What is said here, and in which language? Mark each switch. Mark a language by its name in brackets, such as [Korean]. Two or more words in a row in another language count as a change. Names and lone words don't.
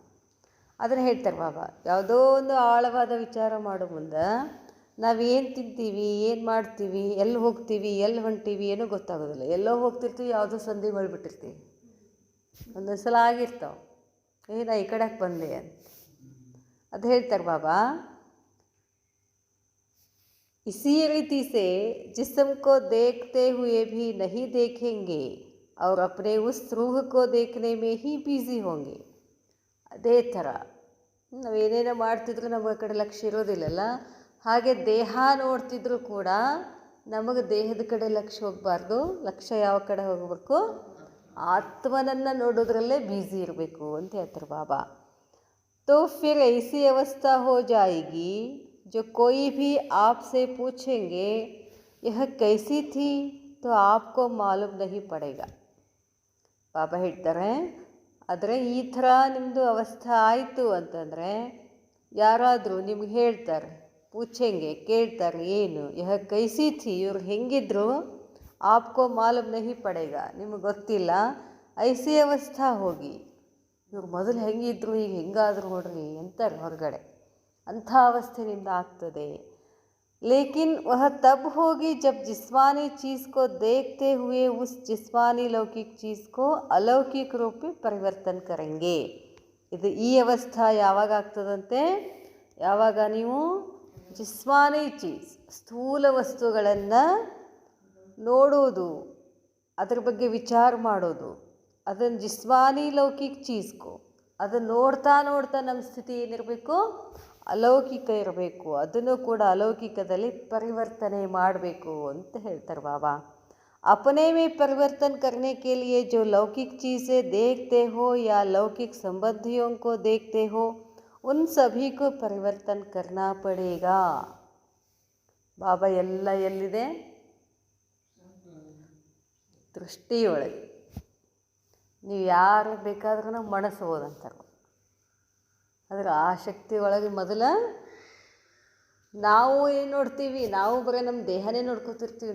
[Kannada] ಅದನ್ನು ಹೇಳ್ತಾರೆ ಬಾಬಾ, ಯಾವುದೋ ಒಂದು ಆಳವಾದ ವಿಚಾರ ಮಾಡೋ ಮುಂದೆ ನಾವೇನು ತಿಂತೀವಿ, ಏನು ಮಾಡ್ತೀವಿ, ಎಲ್ಲಿ ಹೋಗ್ತೀವಿ, ಎಲ್ಲಿ ಹೊಂಟೀವಿ ಏನೂ ಗೊತ್ತಾಗೋದಿಲ್ಲ. ಎಲ್ಲೋ ಹೋಗ್ತಿರ್ತೀವಿ, ಯಾವುದೋ ಸಂಧಿ ಹೊಳ್ಬಿಟ್ಟಿರ್ತೀವಿ. ಒಂದೊಂದು ಸಲ ಆಗಿರ್ತಾವೆ, ನಾ ಈ ಕಡೆಗೆ ಬಂದೆ ಅಂತ. ಅದು ಹೇಳ್ತಾರೆ ಬಾಬಾ, [Hindi] इसी रीति से जिस्म को देखते हुए भी नहीं देखेंगे और अपने उस रूह को देखने में ही बिजी होंगे. [Kannada] ಅದೇ ಥರ ನಾವೇನೇನೋ ಮಾಡ್ತಿದ್ರು ನಮಗೆ ಆ ಕಡೆ ಲಕ್ಷ್ಯ ಇರೋದಿಲ್ಲಲ್ಲ, ಹಾಗೆ ದೇಹ ನೋಡ್ತಿದ್ರು ಕೂಡ ನಮಗೆ ದೇಹದ ಕಡೆ ಲಕ್ಷ್ಯ ಹೋಗಬಾರ್ದು. ಲಕ್ಷ್ಯ ಯಾವ ಕಡೆ ಹೋಗಬೇಕು, ಆತ್ಮನನ್ನು ನೋಡೋದ್ರಲ್ಲೇ ಬ್ಯುಸಿ ಇರಬೇಕು ಅಂತ ಹೇಳ್ತಾರೆ ಬಾಬಾ. [Hindi] तो फिर ऐसी अवस्था हो जाएगी जो कोई भी आपसे पूछेंगे यह कैसी थी तो आपको मालूम नहीं पड़ेगा. [Kannada] ಬಾಬಾ ಹೇಳ್ತಾರೆ, ಆದರೆ ಈ ಥರ ನಿಮ್ಮದು ಅವಸ್ಥೆ ಆಯಿತು ಅಂತಂದರೆ ಯಾರಾದರೂ ನಿಮ್ಗೆ ಹೇಳ್ತಾರೆ, ಪೂಛೆಂಗೆ ಕೇಳ್ತಾರೆ, ಏನು [Hindi] यह कैसी थी, [Kannada] ಇವ್ರು ಹೆಂಗಿದ್ರು, [Hindi] आपको मालूम नहीं पड़ेगा, [Kannada] ನಿಮಗೆ ಗೊತ್ತಿಲ್ಲ. [Hindi] ऐसी अवस्था [Kannada] ಹೋಗಿ, ಇವ್ರು ಮೊದಲು ಹೆಂಗಿದ್ರು ಈಗ ಹೆಂಗಾದರೂ ನೋಡ್ರಿ ಅಂತಾರೆ ಹೊರಗಡೆ. ಅಂಥ ಅವಸ್ಥೆ ನಿಮ್ದು ಆಗ್ತದೆ. [Hindi] लेकिन वह तब होगी जब जिस्मानी चीज़ को देखते हुए उस जिस्मानी लौकिक चीज़ को अलौकिक रूप में ಪರಿವರ್ತನೆ करेंगे. [Kannada] ಇದು ಈ ಅವಸ್ಥಾ ಯಾವಾಗ ಆಗ್ತದಂತೆ, ಯಾವಾಗ ನೀವು [Hindi] जिस्मानी चीज़ [Kannada] ಸ್ಥೂಲ ವಸ್ತುಗಳನ್ನು ನೋಡೋದು, ಅದ್ರ ಬಗ್ಗೆ ವಿಚಾರ ಮಾಡೋದು, ಅದನ್ನು [Hindi] जिस्मानी लौकिक चीज़ को [Kannada] ಅದನ್ನು ನೋಡ್ತಾ ನೋಡ್ತಾ ನಮ್ಮ ಸ್ಥಿತಿ ಏನಿರಬೇಕು, ಅಲೌಕಿಕ ಇರಬೇಕು. ಅದನ್ನು ಕೂಡ ಅಲೌಕಿಕದಲ್ಲಿ ಪರಿವರ್ತನೆ ಮಾಡಬೇಕು ಅಂತ ಹೇಳ್ತಾರೆ ಬಾಬಾ. [Hindi] अपने में परिवर्तन करने के लिए जो लौकिक चीज़ें देखते हो या लौकिक संबंधियों को देखते हो उन सभी को परिवर्तन करना पड़ेगा. [Kannada] ಬಾಬಾ ಎಲ್ಲ ಎಲ್ಲಿದೆ, ದೃಷ್ಟಿಯೊಳಗೆ. ನೀವು ಯಾರು ಬೇಕಾದ್ರೂ ಮನಸ್ಬೋದಂತಾರೆ. ಆದರೆ ಆ ಶಕ್ತಿ ಒಳಗೆ ಮೊದಲ ನಾವು ಏನು ನೋಡ್ತೀವಿ, ನಾವು ಬರೀ ನಮ್ಮ ದೇಹನೇ ನೋಡ್ಕೊತಿರ್ತೀವಿ.